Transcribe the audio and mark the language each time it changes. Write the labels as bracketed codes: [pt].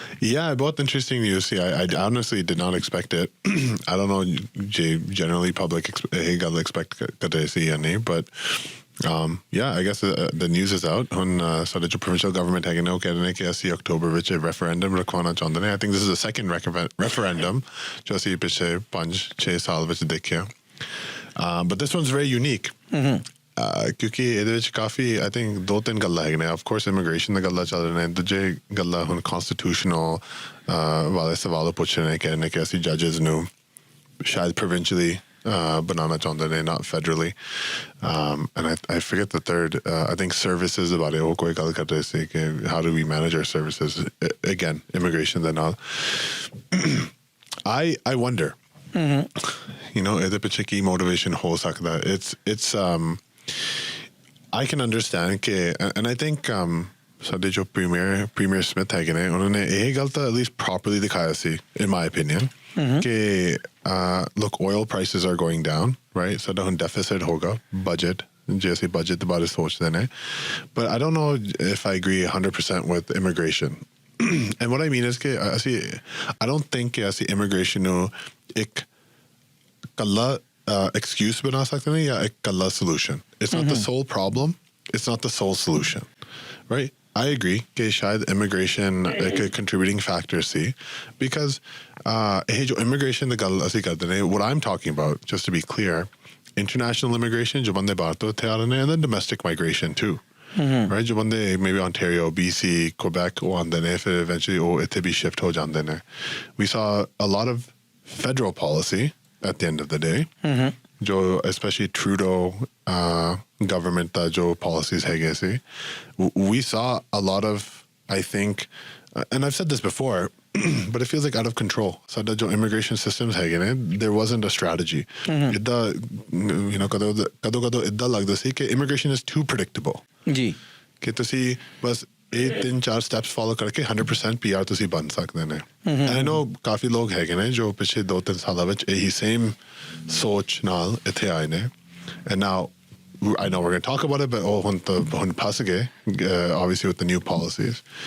[en] Yeah, [pa] ਬਹੁਤ [en] interesting news. See, I honestly did not expect it. I don't know ਜੇ generally public [pa] ਇਹ ਗੱਲ [en] expect [pa] ਕਰਦੇ ਸੀ ਜਾਂ ਨਹੀਂ, [en] but yeah, I guess the news is out. [pa] ਹੁਣ ਸਾਡੇ ਜੋ provincial government ਹੈਗੇ ਨੇ ਉਹ ਕਹਿ ਰਹੇ ਨੇ ਕਿ ਅਸੀਂ ਅਕਤੂਬਰ ਵਿੱਚ referendum ਰਖਵਾਉਣਾ ਚਾਹੁੰਦੇ ਨੇ। [en] I think this is the second referendum [pa] ਜੋ ਅਸੀਂ ਪਿਛਲੇ 5-6 ਸਾਲ ਵਿੱਚ ਦੇਖਿਆ। [en] But this one's very unique. [pa] ਕਿਉਂਕਿ ਇਹਦੇ ਵਿੱਚ ਕਾਫੀ I think 2-3 ਗੱਲਾਂ ਹੈਗੇ ਨੇ। [en] Of course [pa] immigration ਦੀ ਗੱਲਾਂ ਚੱਲ ਰਹੇ ਨੇ, ਦੂਜੇ ਗੱਲਾਂ ਹੁਣ constitutional ਵਾਲੇ ਸਵਾਲ ਪੁੱਛ ਰਹੇ ਨੇ, ਕਹਿ ਰਹੇ ਨੇ ਕਿ ਅਸੀਂ judges ਨੂੰ ਸ਼ਾਇਦ provincially banana ਚਾਹੁੰਦੇ ਨੇ, [en] not federally. And I forget the third. I think services about it. [pa] ਉਹ ਕੋਈ ਗੱਲ ਕਰ ਰਹੇ ਸੀ ਕਿ [en] how do we manage our services? Again, immigration [pa] ਦੇ ਨਾਲ। [en] I wonder, you know, [pa] ਇਹਦੇ ਪਿੱਛੇ ਕੀ [en] motivation [pa] ਹੋ ਸਕਦਾ? [en] It's I can understand ਕਿ and I think [pa] ਸਾਡੇ ਜੋ premier ਸਮਿਥ ਹੈਗੇ ਨੇ ਉਹਨਾਂ ਨੇ ਇਹ ਗੱਲ ਤਾਂ [en] at least properly ਦਿਖਾਇਆ ਸੀ in my opinion ਕਿ look, oil prices are going down, right? [pa] ਸਾਡਾ ਹੁਣ deficit ਹੋਗਾ budget ਜੇ ਅਸੀਂ budget ਦੇ ਬਾਰੇ ਸੋਚਦੇ ਨੇ, [en] but I don't know if I agree 100% with immigration. And what I mean is [pa] ਕਿ ਅਸੀਂ [en] I don't think [pa] ਕਿ ਅਸੀਂ immigration ਨੂੰ ਇੱਕ ਕੱਲਾ excuse ਬਣਾ ਸਕਦੇ ਨੇ ਜਾਂ ਇੱਕ ਕੱਲਾ solution. [en] It's not the sole problem. It's not the sole solution, right? I agree ਕਿ ਸ਼ਾਇਦ immigration ਇੱਕ contributing factor ਸੀ because [pa] ਇਹ ਜੋ immigration ਦੀ ਗੱਲ ਅਸੀਂ ਕਰਦੇ ਨੇ, [en] what I'm talking about, just to be clear, international immigration [pa] ਜੋ ਬੰਦੇ ਬਾਹਰ ਤੋਂ ਇੱਥੇ ਆ ਰਹੇ ਨੇ, [en] and then domestic migration too. Right? [pa] ਜੋ ਬੰਦੇ maybe Ontario, BC, Quebec ਉਹ ਆਉਂਦੇ ਨੇ ਫਿਰ eventually ਉਹ ਇੱਥੇ ਵੀ shift ਹੋ ਜਾਂਦੇ ਨੇ। [en] We saw a lot of federal policy at the end of the day. [pa] ਜੋ especially Trudeau government ਦਾ ਜੋ policies ਹੈਗੇ ਸੀ, [en] we saw a lot of, I think, and I've said this before, but it feels like out of control. [pa] ਸਾਡਾ ਜੋ immigration systems ਹੈਗੇ ਨੇ, [en] there wasn't a strategy. [pa] ਇੱਦਾਂ you know ਕਦੋਂ ਇੱਦਾਂ ਲੱਗਦਾ ਸੀ ਕਿ [en] immigration is too predictable. [pa] ਜੀ, ਕਿ ਤੁਸੀਂ ਬਸ ਇਹ 3-4 ਸਟੈਪਸ ਫੋਲੋ ਕਰਕੇ 100% PR ਤੁਸੀਂ ਬਣ ਸਕਦੇ ਨੇ ਆਈ ਨੋ ਕਾਫੀ ਲੋਕ ਹੈਗੇ ਨੇ ਜੋ ਪਿਛਲੇ 2-3 ਸਾਲਾਂ ਵਿੱਚ ਇਹੀ ਸੇਮ ਸੋਚ ਨਾਲ ਇੱਥੇ ਆਏ ਨੇ [en] and now I know we're going to talk about it, but when passage, obviously with the new policies.